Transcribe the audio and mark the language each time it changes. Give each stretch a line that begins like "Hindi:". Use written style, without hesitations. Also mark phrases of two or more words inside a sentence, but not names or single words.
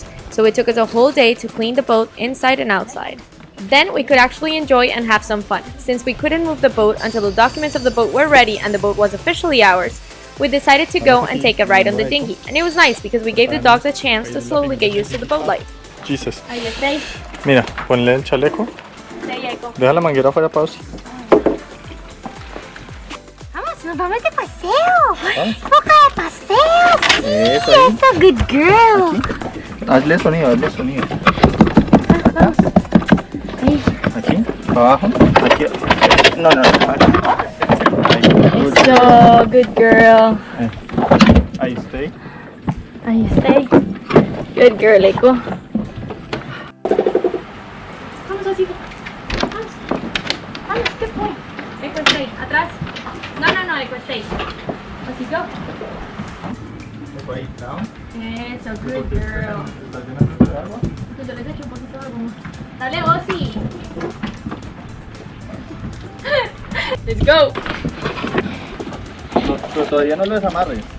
English: So it took us a whole day to clean the boat inside and outside. Then we could actually enjoy and have some fun. Since we couldn't move the boat until the documents of the boat were ready and the boat was officially ours, we decided to go and take a ride on the dinghy. And it was nice because we gave the dogs a chance to slowly get used to the boat life. Jesus.
Spanish: Ahí está. Mira, ponle el chaleco. Deja la manguera fuera, pausa. Vamos, nos vamos de paseo. Boca de paseo. Sí, Eso ahí. eso,
English: good girl.
Spanish: Aquí. Hazle sonido. Aquí, abajo, aquí. No.
English: So good girl.
Spanish: Ahí stay.
English: Ahí stay. Good girl, Echo.
Spanish: Vamos, Osito. Vamos,
English: good boy. Echo, stay. Atrás. No, Echo, stay. Osito. Eso, good girl.
Spanish: Yo les echo un poquito de agua. Dale,
English: Osi. Let's go.
Spanish: Pero todavía no lo desamarres.